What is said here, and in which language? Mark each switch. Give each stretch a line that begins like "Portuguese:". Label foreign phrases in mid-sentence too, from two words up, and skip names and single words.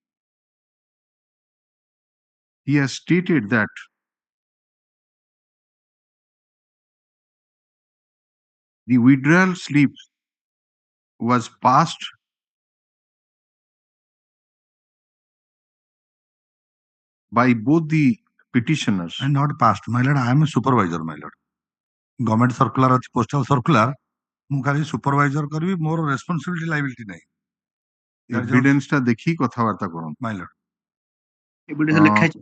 English: He has stated that the withdrawal slip was passed by both the petitioners. And not passed, my lord. I am a supervisor, my lord. Government circular ଅଛି postal circular.
Odia: ମୁଁ ଖାଲି supervisor କରିବି, ମୋର
English: responsibility liability
Odia: ନାହିଁ. Evidence ଟା ଦେଖି କଥାବାର୍ତ୍ତା କରନ୍ତୁ.
English: My lord.
Odia: Evidence ଲେଖା ହେଇଛି।